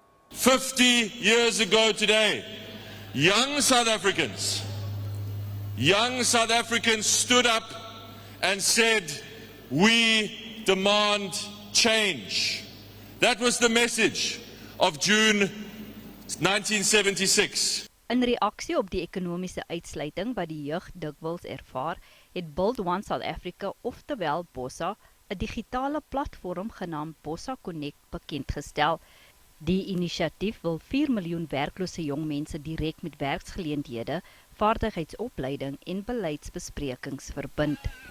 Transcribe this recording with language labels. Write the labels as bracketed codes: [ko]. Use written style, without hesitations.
[en] 50 years ago today, young South Africans stood up and said, "We demand change." That was the message of June 1976. [af] In reaksie op die ekonomiese uitsluiting wat die jeug dikwels ervaar, het Build One South Africa, oftewel BOSA, 'n digitale platform genaamd BOSA Connect bekendgestel. Die inisiatief wil 4 miljoen werklose jong mense direk met werksgeleenthede, vaardigheidsopleiding en beleidsbesprekings verbind.